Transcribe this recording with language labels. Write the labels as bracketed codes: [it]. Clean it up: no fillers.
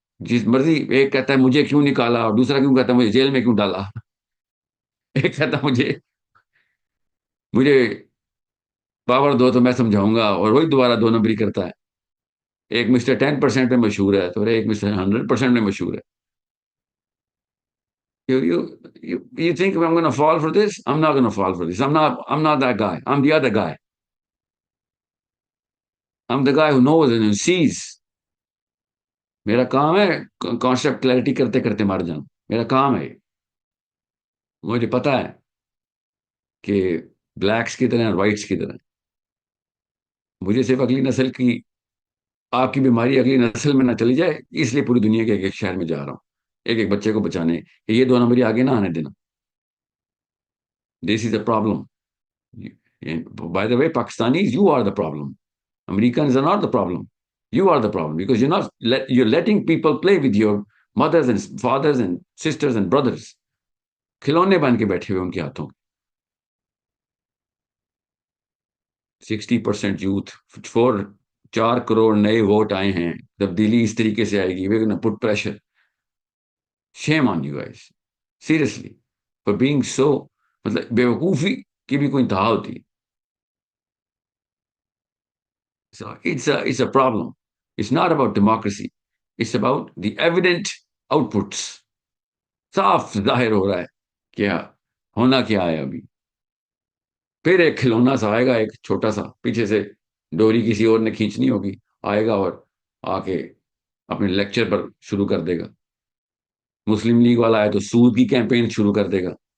[ur] جس مرضی، ایک کہتا ہے مجھے کیوں نکالا اور دوسرا کیوں کہتا ہے مجھے جیل میں کیوں ڈالا. ایک کہتا ہے مجھے پاور دو تو میں سمجھاؤں گا، اور وہی دوبارہ دو نمبری کرتا ہے. ایک مسٹر 10% میں مشہور ہے تو ایک مسٹر 100% میں مشہور ہے. [en] You think I'm going to fall for this? I'm not going to fall for this. I'm not that guy. I'm the other guy. I'm the guy who knows and who sees. [ur] میرا کام ہے concept clarity کرتے کرتے مر جاؤں. میرا کام ہے. مجھے پتا ہے کہ بلیکس کی طرح وائٹس کی طرح مجھے صرف اگلی نسل کی، آپ کی بیماری اگلی نسل میں نہ چلی جائے، اس لیے پوری دنیا کے ایک ایک شہر میں جا رہا ہوں ایک ایک بچے کو بچانے کہ یہ دو نمبری آگے نہ آنے دینا. [en] This is a problem. By the way Pakistanis, you are the problem. Americans are not the problem. You are the problem because you're letting people play with your mothers and fathers and sisters and brothers. [ur] کھلونے بن کے بیٹھے ہوئے ان کے ہاتھوں. 60% youth, 4 crore نئے vote آئے ہیں. تبدیلی اس طریقے سے آئے گی. [en] we're going to put pressure. Shame on you guys. Seriously. For being so، [ur] مطلب بیوقوفی کی بھی کوئی انتہا ہوتی ہے. [en] So it's a problem. It's not about democracy. It's about the evident outputs. [ur] صاف ظاہر ہو رہا ہے کیا ہونا کیا ہے. ابھی پھر ایک کھلونا سا آئے گا، ایک چھوٹا سا پیچھے سے ڈوری کسی اور نے کھینچنی ہوگی، آئے گا اور آ کے اپنے لیکچر پر شروع کر دے گا. مسلم لیگ والا ہے تو سود کی کیمپین شروع کر دے گا.